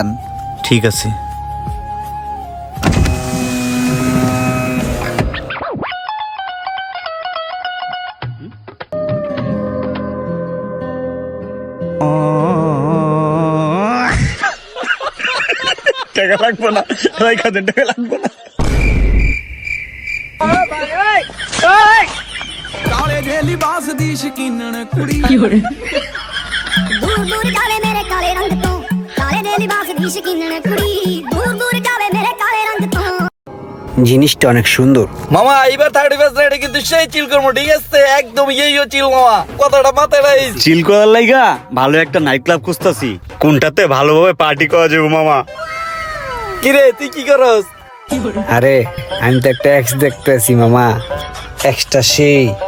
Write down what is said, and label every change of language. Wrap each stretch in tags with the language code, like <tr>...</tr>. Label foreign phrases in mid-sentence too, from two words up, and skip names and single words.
<bn>ঠিক আছে। টাকা লাগবে না, টাকা দেন, টাকা লাগবে না।</bn> <pa>ਦੂਰ ਦੂਰ ਜਾਵੇ ਮੇਰੇ ਕਾਲੇ ਰੰਗ ਤੋ ਕਾਲੇ ਦੇ ਲਿਬਾਸ ਦੀ ਸ਼ਕੀਨਣ ਕੁੜੀ ਦੂਰ ਦੂਰ ਜਾਵੇ ਮੇਰੇ ਕਾਲੇ ਰੰਗ ਤੋ।</pa> <bn>জিনিসটা অনেক সুন্দর। মামা এইবার 31 রাইডে কিন্তু সেই চিল করবো, ঠিক আছে? একদম ইয়েও চিল মামা, কথাটা মাথায় রাখিস। চিল করার লাইগা ভালো একটা নাইট ক্লাব খুঁজতাছি, কোনটাতে ভালোভাবে পার্টি করা যাবে মামা। কিরে তুই কি করস? আরে আমি তো একটা এক্স দেখতেছি মামা, এক্সটা সেই।</bn>